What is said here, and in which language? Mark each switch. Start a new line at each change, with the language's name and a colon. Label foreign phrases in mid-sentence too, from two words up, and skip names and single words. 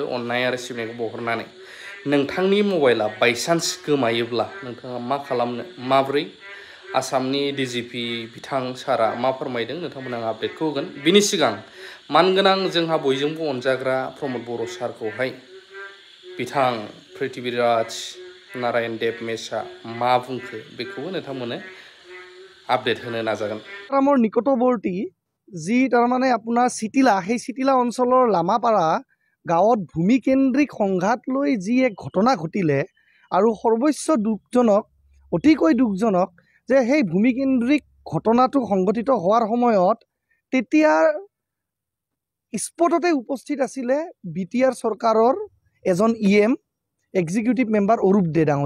Bodo: अननाय आरो सिबिनायखौ बावहरनानै नोंथांनि मबाइला बायसान्स गोमायोब्ला नोंथाङा मा खालामनो माब्रै आसामनि डिजिपि बिथां सारा मा फोरमायदों नोंथांमोना आं आपडेटखौ होगोन बिनि सिगां मानगोनां जोंहा बयजोंबो अनजाग्रा प्रमद बर' सारखौहाय बिथां पृथ्वीराज नारायण देब मेशआ मा बुंखो बेखौबो नोंथांमोननो আপডেট होनो नाजागोन
Assamese: ৰামৰ নিকটৱৰ্তী যি তাৰমানে আপোনাৰ চিটিলা সেই চিটিলা অঞ্চলৰ লামাপাৰা গাঁৱত ভূমিকেন্দ্ৰিক সংঘাত লৈ যি এক ঘটনা ঘটিলে আৰু সৰ্বস্ব দুখজনক অতিকৈ দুখজনক যে সেই ভূমিকেন্দ্ৰিক ঘটনাটো সংঘটিত হোৱাৰ সময়ত তেতিয়া স্পটতে উপস্থিত আছিলে বিটিআৰ চৰকাৰৰ এজন ইএম
English: executive member
Assamese: অৰূপ দে